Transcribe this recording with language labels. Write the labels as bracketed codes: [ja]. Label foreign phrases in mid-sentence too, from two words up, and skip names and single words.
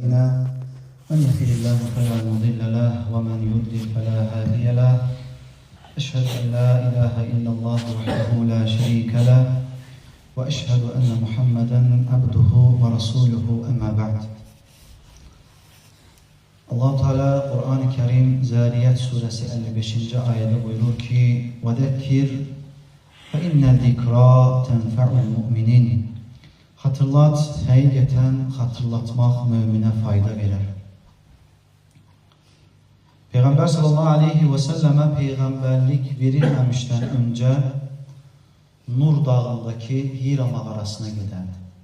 [ar] أعمالنا من يهده الله فلا مضل له ومن يضلل فلا هادي له أشهد أن لا إله إلا الله وحده لا شريك له وأشهد أن محمدا عبده ورسوله أما بعد. [tr] Allah Teala Kur'an-ı Kerim Zariyat suresi 55. ayette buyurur ki: [ar] "وذكر فإن الذكرى تنفع المؤمنين." [az] Hatırlat, həqiqətən hatırlatmaq möminə fayda verir. Peyğəmbər [ar] صلى الله عليه وسلم [az] peyğəmbərlik verilməmişdən öncə Nur dağındakı Hira mağarasına gedərdi.